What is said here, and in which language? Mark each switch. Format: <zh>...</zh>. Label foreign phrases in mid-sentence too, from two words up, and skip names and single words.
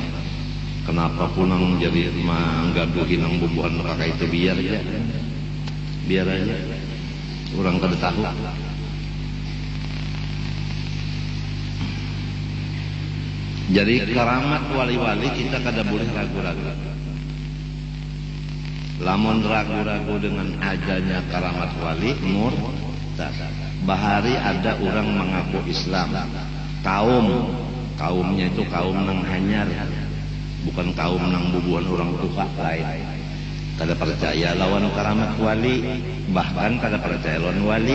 <bjn>Kenapa punang jadi manggaduhin nang bubuhan kakak itu biar aja. Orang kada tahu. Jadi keramat wali-wali kita kada boleh ragu-ragu. Lamun ragu-ragu dengan adanya keramat wali murtad. Bahari ada orang mengaku Islam. Kaumnya itu kaum nang hanyar, bukan kaum nang bubuhan orang tua lain. Kada percaya lawan keramat wali, bahkan kada percaya lawan wali.</bjn>